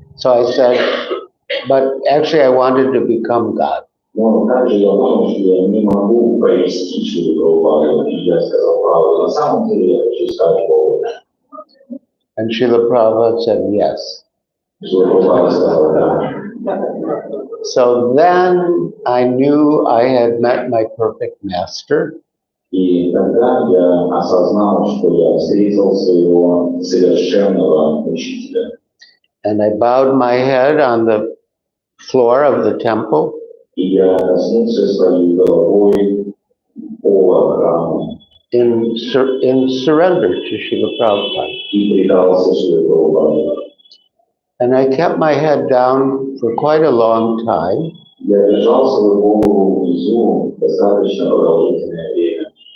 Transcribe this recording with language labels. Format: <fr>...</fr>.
<en>So I said, but actually I wanted to become God.</en> <ru>Но также я понял, что я не могу провести Шрилу Прабхупаду, и я сказал правду. На самом деле я хочу стать Богом.</ru> <en>And Srila Prabhupada said yes.</en> <ru>Шрила Прабхупада сказал да.</ru> <en>So then I knew I had met my perfect master.</en> <ru>И тогда я осознал, что я встретил своего совершенного учителя.</ru> <en>And I bowed my head on the floor of the temple.</en> <ru>И я коснулся своей головой пола храма.</ru> <en>In surrender to Srila Prabhupada.</en> <ru>И предался Шриле Прабхупаде.</ru> <en>And I kept my head down for quite a long time.</en> <ru>Я держал свою голову внизу достаточно продолжительное время.</ru>